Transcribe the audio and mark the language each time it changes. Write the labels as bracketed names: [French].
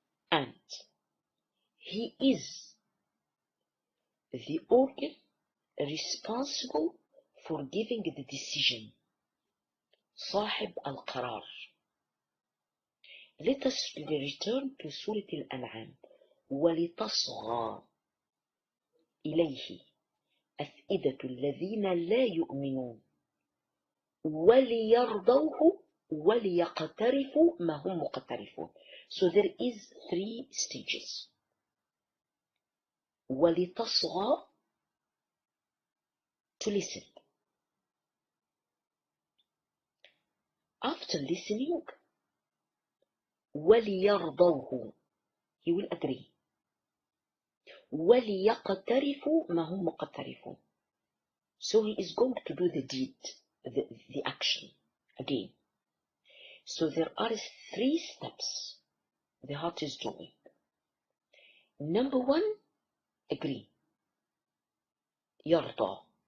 [English] And he is the organ responsible for giving the decision. [Arabic] صاحب القرار. [English] Let us return to Surah Al-An'am. [Arabic] ولتصغى إليه أفئدة الذين لا يؤمنون وليرضوه وليقترفوا ما هم مقترفون. [English] So there is 3 stages. ولتصغى, to listen. After listening, وليرضوه, he will agree. [Arabic] وليقترفوا ما هم مقترفون. [English] So he is going to do the deed, the action again. So there are 3 steps the heart is doing. Number 1, agree. يرضى.